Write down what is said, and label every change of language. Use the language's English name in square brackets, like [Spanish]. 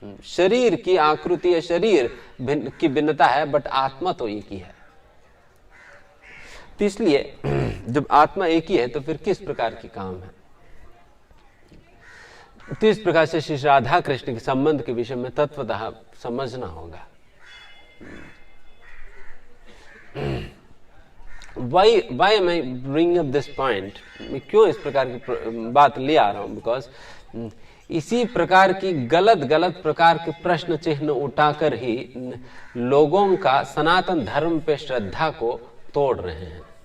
[Hindi] शरीर की आकृति या शरीर की भिन्नता है बट आत्मा तो एक ही है। तो इसलिए जब आत्मा एक ही है तो फिर किस प्रकार की काम है? तो इस प्रकार से श्री राधा कृष्ण के संबंध के विषय में तत्वतः समझना होगा। [English] Why am I bringing up this point? [Hindi] मैं क्यों इस प्रकार की बात ले आ रहा हूं? बिकॉज इसी प्रकार की गलत प्रकार के प्रश्न चिन्ह उठाकर ही लोगों का सनातन धर्म पे श्रद्धा को तोड़ रहे हैं।